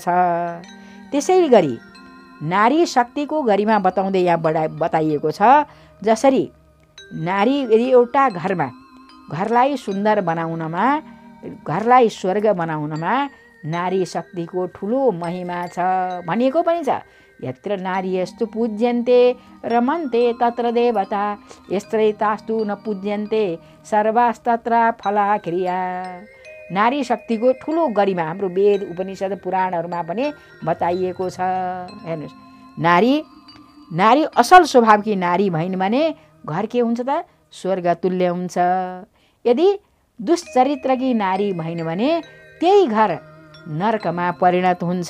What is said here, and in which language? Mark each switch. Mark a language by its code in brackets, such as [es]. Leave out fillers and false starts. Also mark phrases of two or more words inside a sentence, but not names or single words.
[ne] त्यसै गरी नारी शक्तिको गरिमा बताउँदै यहाँ बताइएको छ। जसरी नारी यदि एउटा घरलाई सुन्दर बनाउनमा, घरलाई स्वर्ग बनाउनमा नारी शक्तिको ठुलो महिमा छ भनिएको पनि छ। [sa] यत्र नारीयस्तु पूज्यन्ते रमन्ते तत्र देवता, यस्त्रैतास्तु न पूज्यन्ते सर्वास्तत्र फलाक्रिया। [ne] नारी शक्तिको ठुलो गरिमा हाम्रो वेद, उपनिषद, पुराणहरूमा पनि बताइएको छ। हेर्नुहोस्, नारी असल स्वभावकी नारी भइन् भने घर के हुन्छ त? स्वर्ग तुल्य हुन्छ। यदि दुश्चरित्रकी नारी भइन् भने त्यही घर नरकमा परिणत हुन्छ।